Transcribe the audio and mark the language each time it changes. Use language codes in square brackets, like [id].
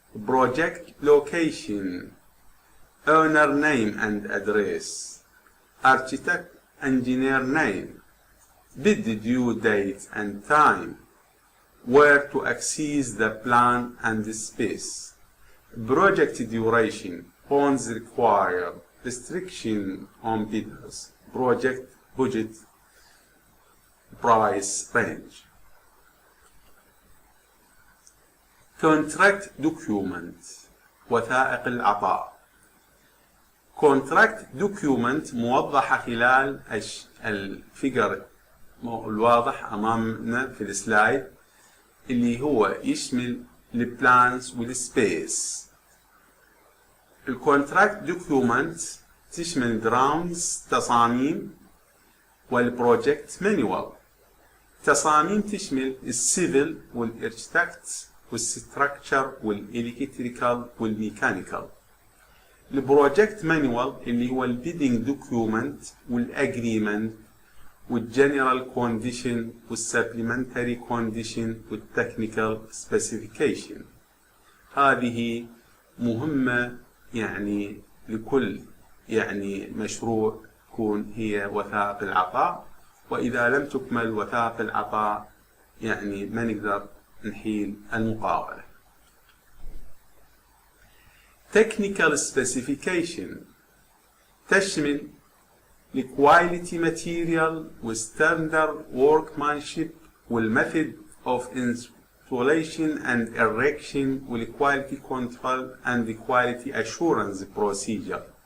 [en] project location, owner name and address, architect engineer name, bid due date and time, where to access the plan and the space, project duration, funds required, restriction on bidders, project budget, price range. [ar] Contract document، وثائق العطاء. contract document موضحة خلال الفيجر الواضح أمامنا في السلايد، اللي هو يشمل البلانز والسبيس. الكونتراكت دوكيومنت تشمل دراونز تصاميم، والبروجكت مانيوال. تصاميم تشمل السيفل والاركتكت والستراكشر والالكتريكال والميكانيكال. البروجكت مانيوال اللي هو البيدنج دوكيومنت والاجريمنت والجنرال كونديشن والسبلمنتري كونديشن والتكنيكال سبيسيفيكيشن. هذه مهمة لكل مشروع تكون هي وثائق العطاء، وإذا لم تكمل وثائق العطاء ما نقدر نحيل المقاولة. [en] technical specification تشمل الكواليتي material والستاندرد workmanship والميثود of installation and erection والquality control and the quality assurance procedure.